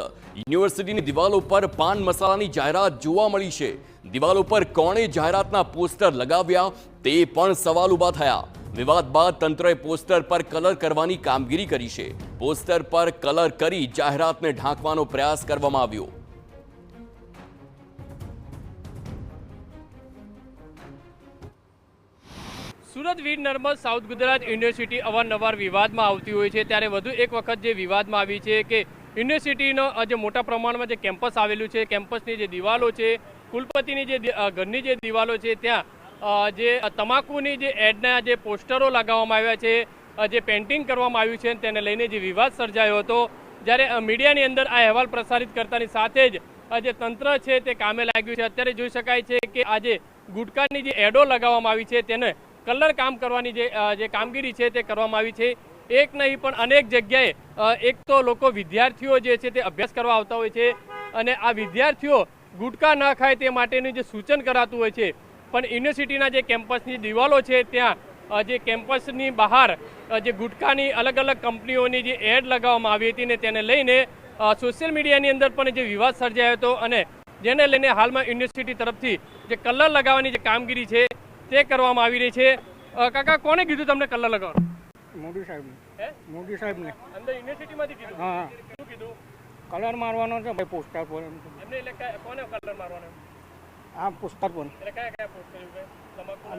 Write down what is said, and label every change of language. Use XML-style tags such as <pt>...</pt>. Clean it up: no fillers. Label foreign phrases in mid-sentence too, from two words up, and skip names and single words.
<gu>યુનિવર્સિટીની દિવાલો પર પાન મસાલાની જાહેરાત જોવા મળી છે। દિવાલો પર કોણે જાહેરાતના પોસ્ટર લગાવ્યા તે પણ સવાલ ઊભા થયા। વિવાદ બાદ તંત્રએ પોસ્ટર પર કલર કરવાની કામગીરી કરી છે। પોસ્ટર પર કલર કરી જાહેરાતને ઢાંકવાનો પ્રયાસ કરવામાં આવ્યો। સુરત વીર નર્મદ સાઉથ ગુજરાત યુનિવર્સિટી અવારનવાર</gu> <hi>विवाद में आती हुई है</hi> <gu>ત્યારે વધુ એક વખત જે વિવાદ મેં આવી હૈ કિ યુનિવર્સિટીનો જે મોટા પ્રમાણ મેં કેમ્પસ આવેલું હૈ કેમ્પસની જે દીવાલો હૈ કુલપતિની જે ઘરની જે દીવાલો હૈ ત્યાં જે તમાકુની જે એડના જે પોસ્ટરો લગાવવામાં આવ્યા છે જે પેન્ટિંગ કરવામાં આવ્યું છે તેને લઈને જે વિવાદ સર્જાયો હતો। જ્યારે મીડિયાની અંદર આ અહેવાલ પ્રસારિત કરતાની સાથે જ જે તંત્ર છે તે કામે લાગ્યું છે। અત્યારે જોઈ શકાય છે કે આ જે ગુટકાની જે એડો લગાવવામાં આવી છે તેને કલર કામ કરવાની જે કામગીરી હૈ તે કરવામાં આવી છે। એક નહીં પણ અનેક જગ્યાએ એક તો લોકો વિદ્યાર્થીઓ જે છે તે અભ્યાસ કરવા આવતા હોય છે અને આ વિદ્યાર્થીઓ ગુટકા ન ખાય તે માટેનું જે સૂચન કરાતું હોય છે પણ યુનિવર્સિટીના જે કેમ્પસની દીવાલો છે ત્યાં જે કેમ્પસની બહાર જે ગુટકાની અલગ અલગ કંપનીઓની જે એડ લગાવવામાં આવી હતી ને તેને લઈને સોશિયલ મીડિયાની અંદર પણ જે વિવાદ સર્જાયો હતો અને જેને લઈને હાલમાં યુનિવર્સિટી તરફથી જે કલર लगावવાની જે કામગીરી છે તે કરવામાં આવી રહી છે। કાકા કોને કીધું તમને કલર લગાવવાનું? મોદી સાહેબને। હે મોદી સાહેબને અંદર યુનિવર્સિટીમાંથી કીધું? હા શું કીધું? કલર મારવાનો છે ભાઈ પોસ્ટર પર એમને એટલે કોને કલર મારવાનો? આ પોસ્ટર પર એટલે કયા કયા પોસ્ટર એવું કે તમાકુ</gu>